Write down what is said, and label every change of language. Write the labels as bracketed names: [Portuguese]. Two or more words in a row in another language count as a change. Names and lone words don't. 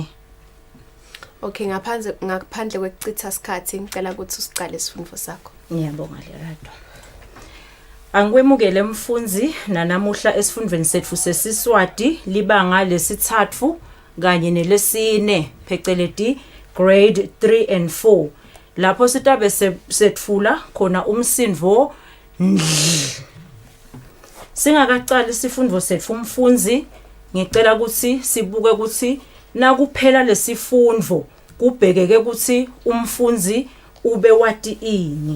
[Swati] Okay, ngaphandle kwekuchitha isikhathi ngicela ukuthi usiqale isifundo sakho. Ngiyabonga Lerato. Angikwemukele mfunzi nanamuhla esifundweni sethu sesiswati libanga lesithathu kanye nelesine phecelezi [English] grade 3 and 4. [Swati] Lapho sitabe sethula khona umsindvo ndl. Singakaqali isifundo sethu umfunzi ngicela ukuthi sibuke ukuthi nakuphela lesifundo kubhekeke ukuthi umfunzi ube wati ini.